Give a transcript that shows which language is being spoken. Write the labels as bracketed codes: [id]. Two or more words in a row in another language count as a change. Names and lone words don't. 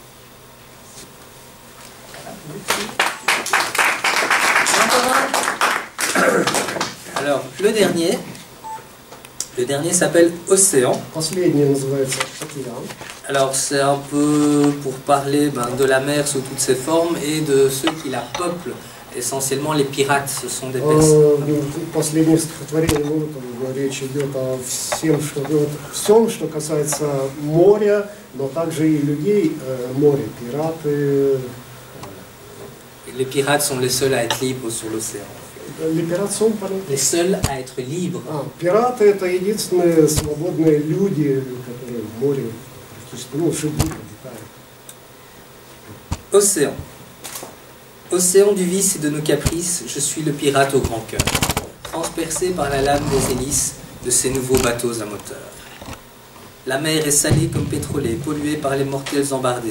[fr] Alors, le dernier s'appelle Océan. Alors, c'est un peu pour parler de la mer sous toutes ses formes et de ceux qui la peuplent. Essentiellement, les pirates, ce sont des personnes. [ru] Последнее стихотворение, речь идет о всем, что касается моря, но также и людей моря, пираты. [fr] Les pirates sont les seuls à être libres sur l'océan. Les pirates sont les seuls à être libres. [ru] Пираты это единственные свободные люди, которые в море живут. [fr] Océan. Océan du vice et de nos caprices, je suis le pirate au grand cœur, transpercé par la lame des hélices de ces nouveaux bateaux à moteur. La mer est salée comme pétrolée, polluée par les mortels embardés.